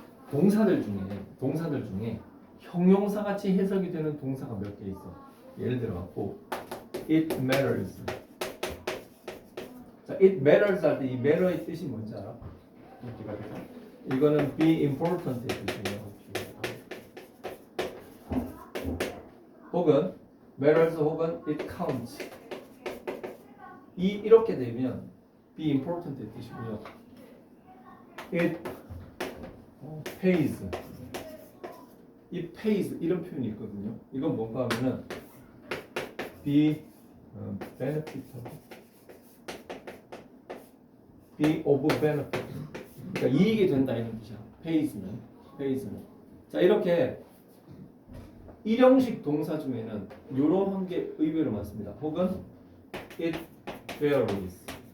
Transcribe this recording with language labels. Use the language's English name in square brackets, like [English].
[Korean] 동사들 중에 형용사 같이 해석이 되는 동사가 몇 개 있어. 예를 들어 갖고 [English] it matters. [Korean] 자, [English] it matters [Korean] 할 때 이 matter의 뜻이 뭔지 알아? 인기가 되죠? 이거는 be important의 뜻이에요. 혹은 matters 혹은 [English] it counts. [Korean] 이렇게 되면 be important의 뜻이고요. [English] it pays. [Korean] it pays 이런 표현이 있거든요. 이건 뭔가 하면은 [English] be benefitable. be of benefit. [Korean] 그러니까 이익이 된다 이런 뜻이야. pays는. 자, 이렇게 일형식 동사 중에는 이런 게 의외로 많습니다. 혹은 [English] it varies.